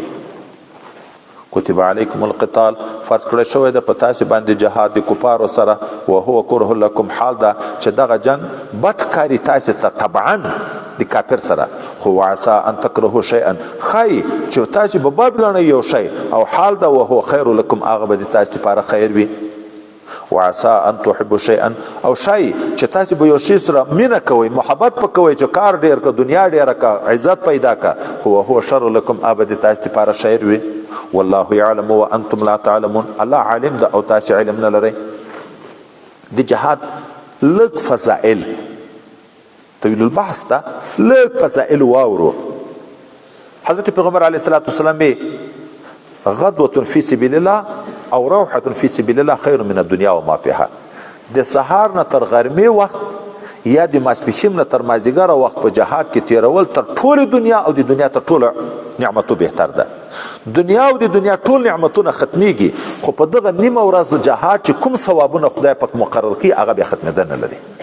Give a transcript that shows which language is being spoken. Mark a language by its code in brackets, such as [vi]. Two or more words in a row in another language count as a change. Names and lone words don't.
[ar] کتب علیکم القتال [ps] فرض کړی شوی ده په تاسو باندې جهاد د کفارو سره [ar] وهو کره لکم [ps] حال ده چې دغه جنگ بد ښکاري تاسو ته طبعا د کافر سره خو [ar] وعسى ان تکرهوا شیئا [ps] ښایي چې تاسو به بد ګڼئ یو شی او حال ده [ar] وهو خیر لکم [ps] هغه به د تاسو لپاره خیر وي. [ar] وعسى ان تحبوا شيئا [ps] او شای چې تاسو به یو شی سره مینه کوئ محبت پکوئ چې کار ډیر کا دنیا ډیر کا عزت پیدا کا خو [ar] هو شر لكم [ps] ابد تاسو لپاره شر وي. [ar] والله يعلم وانتم لا تعلمون [ps] الله عالم ده او تاسو علم نه لرئ. د جهاد لږ فضائل [ar] طویل البحث [ps] ده لږ فضائل واورو. حضرت پیغمبر [ar] علیه الصلاة والسلام غدوة في سبيل الله او روحة في سبيل الله خير من الدنيا وما فيها. [ps] د سهار نه تر غرمې وخت یا د ماسپښین نه تر مازیګره وخت په جهاد کې تیرول تر ټول دنیا او د دنیا تر ټول نعمتو بهتر ده. دنیا او د دنیا ټول نعمتونه ختميږي خو په دغه نیمه ورځ جهاد چې کوم ثوابونه خدای پاک مقرر کړي هغه به ختمېدل نه لري.